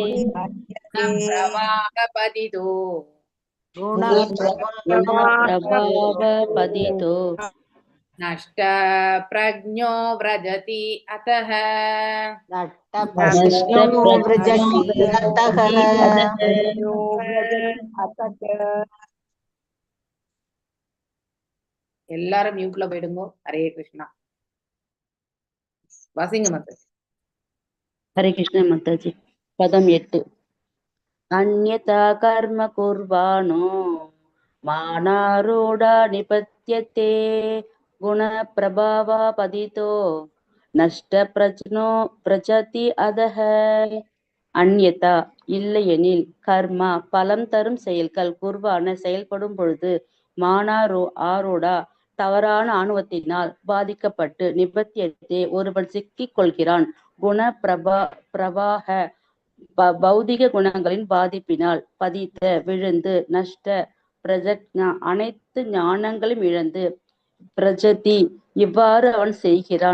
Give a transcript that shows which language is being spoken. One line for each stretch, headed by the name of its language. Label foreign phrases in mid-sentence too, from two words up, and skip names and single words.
Sanskrit: प्रवाहपतितो गुणप्रवाहपतितो नष्टप्रज्ञो व्रजति अतः नष्टप्रज्ञो व्रजति अतः
Tamil: எல்லாரும் மியூட்ல போயிடுங்க.
Sanskrit: हरे कृष्ण.
Tamil: வாசிங்க மாதாஜி.
Sanskrit: हरे कृष्ण माताजी. पदम 8. अन्यथा कर्म कुर्वाणो मानारूढा निपत्यते गुणप्रभावपतितो नष्टप्रज्ञो व्रजति अधः.
Tamil: அந்யதா இல்லையெனில் கர்மா பலம் தரும் செயல்கள் குர்வான செயல்படும் பொழுது ஆரோடா தவறான ஆணவத்தினால் பாதிக்கப்பட்டு நிபத்தியத்தை ஒருவன் சிக்கிக் கொள்கிறான். குண பிரவாக பௌதிக குணங்களின் பாதிப்பினால் பதித்த விழுந்து நஷ்ட பிரஜக்ஞா அனைத்து ஞானங்களும் இழந்து பிரஜதி இவ்வாறு அவன் செய்கிறான்.